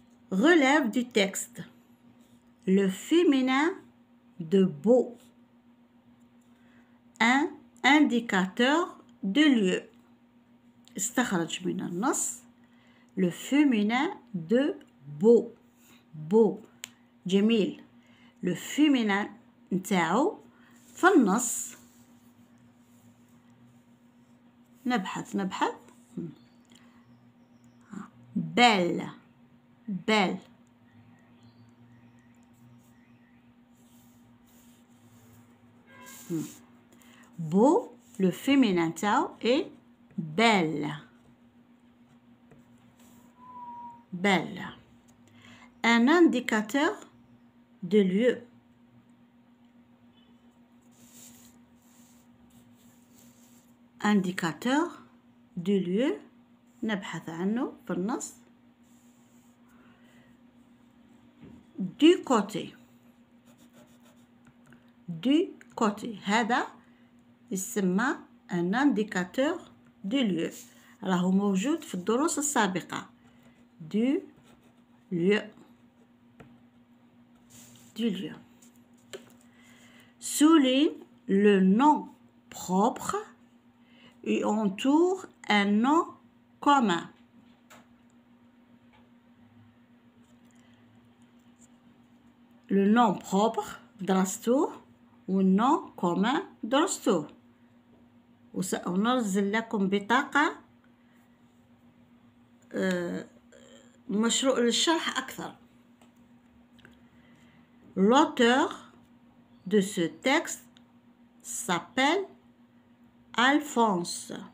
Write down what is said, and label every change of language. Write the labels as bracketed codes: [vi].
[fr] Relève du texte. Le féminin de beau. Un indicateur de lieu. [ar] استخرج من النص [fr] le féminin de beau. beau [ar] جميل. [fr] le féminin [ar] نتاعو في النص. نبحث [fr] belle belle. beau le féminin [ar] نتاعو [fr] est belle. belle. Un indicateur de lieu. indicateur de lieu [ar] نبحث عنه في النص. [fr] du côté. du côté. [ar] هذا يسمى [fr] un indicateur de lieu. [ar] راهو موجود في الدروس السابقة. [fr] du lieu. du lieu. Souligne le nom propre et entoure un nom commun. Le nom propre [ar] درستوه والنون كومان درستوه وسأنزل لكم بطاقة مشروع للشرح أكثر. [fr] L'auteur de ce texte s'appelle Alphonse.